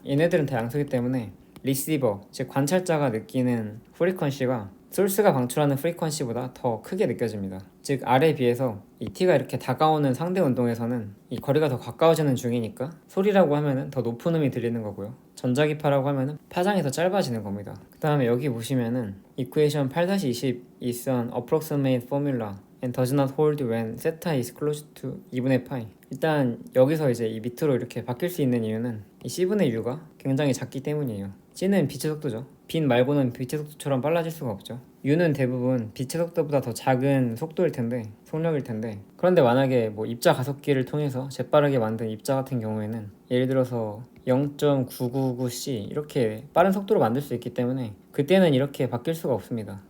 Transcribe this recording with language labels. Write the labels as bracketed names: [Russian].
[Korean] 얘네들은 다 양수기 때문에 리시버, 즉 관찰자가 느끼는 프리퀀시가 소스가 방출하는 프리퀀시보다 더 크게 느껴집니다. 즉 R에 비해서 이 T가 이렇게 다가오는 상대 운동에서는 이 거리가 더 가까워지는 중이니까 소리라고 하면은 더 높은 음이 들리는 거고요. 전자기파라고 하면은 파장이 더 짧아지는 겁니다. 그 다음에 여기 보시면은 이쿠에이션 [English] 8-20 is an approximate formula and does not hold when theta is close to [Korean] 2분의 파이. 일단 여기서 이제 이 밑으로 이렇게 바뀔 수 있는 이유는 이 C분의 U가 굉장히 작기 때문이에요. C는 빛의 속도죠. 빛 말고는 빛의 속도처럼 빨라질 수가 없죠. U는 대부분 빛의 속도보다 더 작은 속도일 텐데, 속력일 텐데, 그런데 만약에 뭐 입자 가속기를 통해서 재빠르게 만든 입자 같은 경우에는 예를 들어서 0.999c 이렇게 빠른 속도로 만들 수 있기 때문에 그때는 이렇게 바뀔 수가 없습니다.